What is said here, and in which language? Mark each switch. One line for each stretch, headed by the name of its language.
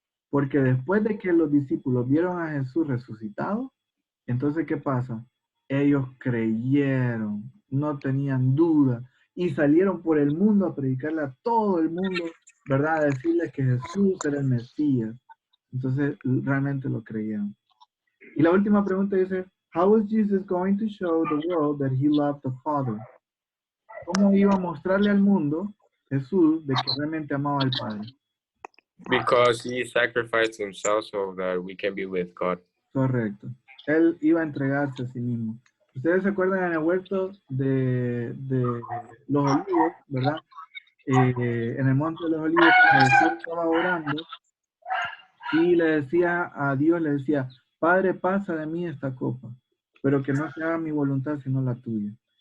Spanish: Porque después de que los discípulos vieron a Jesús resucitado, entonces, ¿qué pasa? Ellos creyeron, no tenían duda, y salieron por el mundo a predicarle a todo el mundo, ¿verdad? A decirles que Jesús era el Mesías. Entonces, realmente lo creyeron. Y la última pregunta dice,
English: how was Jesus going to show the world that he loved the Father?
Spanish: ¿Cómo iba a mostrarle al mundo Jesús de que realmente amaba al Padre?
English: Because he sacrificed himself so that we can be with God.
Spanish: Correcto. Él iba a entregarse a sí mismo. Ustedes se acuerdan en el huerto de los olivos, ¿verdad? En el monte de los olivos, cuando Jesús estaba orando y le decía a Dios, le decía, Padre, pasa de mí esta copa, pero que no se haga mi voluntad sino la tuya.